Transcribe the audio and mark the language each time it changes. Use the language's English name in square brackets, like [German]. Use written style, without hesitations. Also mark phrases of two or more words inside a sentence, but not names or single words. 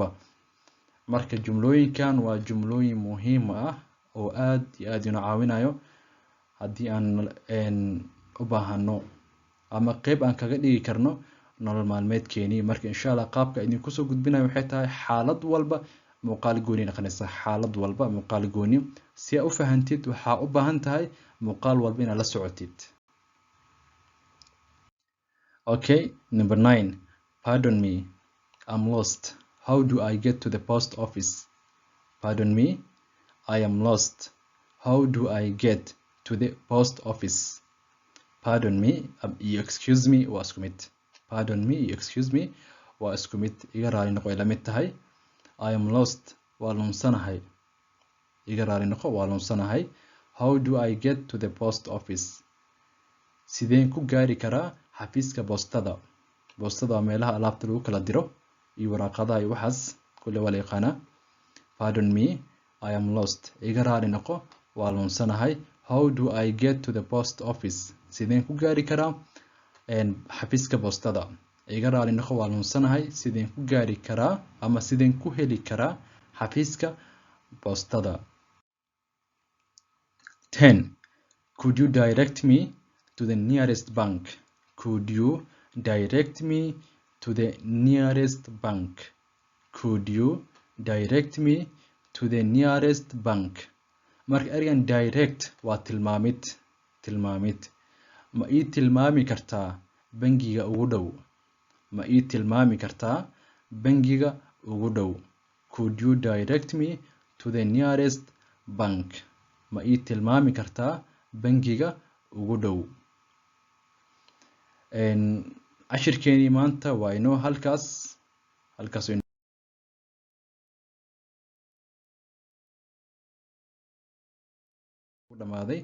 [Somali] Marka jumlooyinkan waa jumlooyin muhiim ah oo aad iyo aad inoo caawinayo haddii aan u baahano ama qayb aan kaga dhigi karno nolol maalmeedkeeni. Marka [Arabic] إن شاء الله [Somali] qaabka idinku soo gudbinayo waxay tahay xaalad walba muuqaal gooni noqonaysa. Xaalad walba muuqaal gooni si aad u fahantid waxa u baahan tahay muuqaal walba inaad la socotid. [English] Okay, number 9. Pardon me, I'm lost. How do I get to the post office? Pardon me, I am lost. How do I get to the post office? Pardon me, excuse me [Somali] waa isku mid. [English] Pardon me, excuse me [Somali] waa isku mid. Iga raali noqo ila mid tahay. [English] I am lost [Somali] waa lunsanahay. Iga raali noqo waa lunsanahay. [English] How do I get to the post office? [Somali] Sideen ku gaari karaa xafiiska boostada. Boostada waa meelaha alaabta lagu kala diro iyo waraaqadaha iyo waxaas kulli waa la yaqaanaa. [English] Pardon me, I am lost. [Somali] Iga raali noqo waa lunsanahay. [English] How do I get to the post office? [Somali] Sideen ku gaari karaa xafiiska boostada. Iga raali noqo waa lunsanahay. Sideen ku gaari karaa ama sideen ku heli karaa xafiiska boostada. 10. [English] Could you direct me to the nearest bank? Could you direct me to the nearest bank? Could you direct me to the nearest bank? [Somali] Marka ergan direct waa tilmaamid. Ma ii tilmaami kartaa bangiga ugu dhow? Ma ii tilmaami kartaa bangiga ugu dhow? [English] Could you direct me to the nearest bank? [Somali] Ma ii tilmaami kartaa bangiga ugu dhow? Cashirkeeni maanta waa inoo halkaas ku dhamaaday.